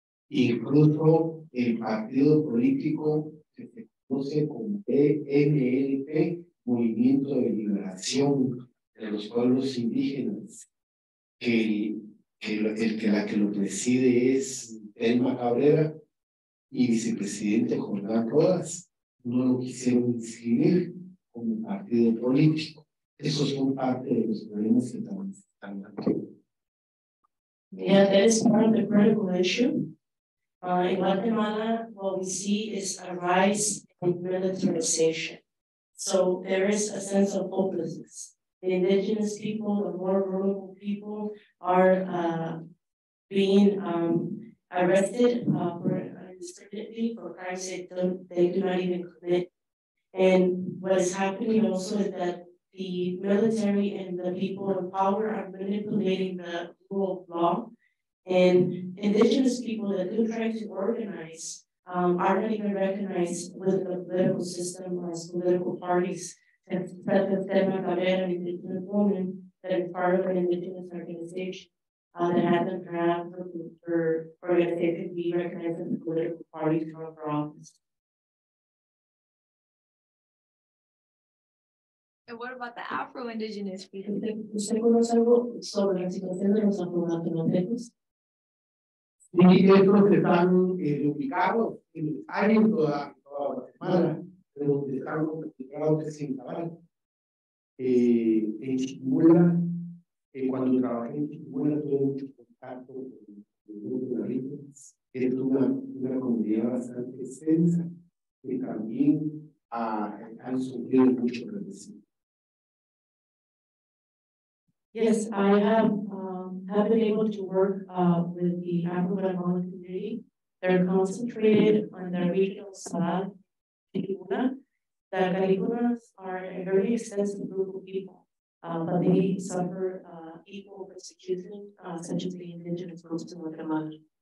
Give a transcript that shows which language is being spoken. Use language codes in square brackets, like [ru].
[es] Incluso el partido político que se conoce como MLP, Movimiento de Liberación de los Pueblos Indígenas, que la que lo preside es Elma Cabrera y vicepresidente Jordán Rodas, no lo quisieron inscribir como partido político. Esos son parte de los problemas que están aquí. [en] Yeah, that is part of the critical issue. In Guatemala, what we see is a rise in militarization. So there is a sense of hopelessness. The indigenous people, the more vulnerable people are being arrested indiscriminately for crimes they do not even commit. And what is happening also is that the military and the people in power are manipulating the rule of law. And indigenous people that do try to organize are not even recognized within the political system or as political parties. And such as Selma Cabrera, an indigenous woman that is part of an indigenous organization that hasn't had her organization be recognized as a political party to run for office. And what about the Afro-Indigenous people? [es] ¿Usted conoce algo sobre la situación de los afro-guatemaltecos? Y estos están ubicados en toda Guatemala, pero donde están ubicados en Cabal. En Chiquimula, cuando trabajé en Chiquimula, tuve mucho contacto con el grupo de Ricos. Es una comunidad bastante extensa que también han sufrido mucho represión. [en] Yes, I have been able to work with the Afro-Guatemalan community. They're concentrated on the regional south, Caribuna. The Caribunas are a very extensive group of people, but they suffer equal persecution, such as the indigenous groups in Guatemala.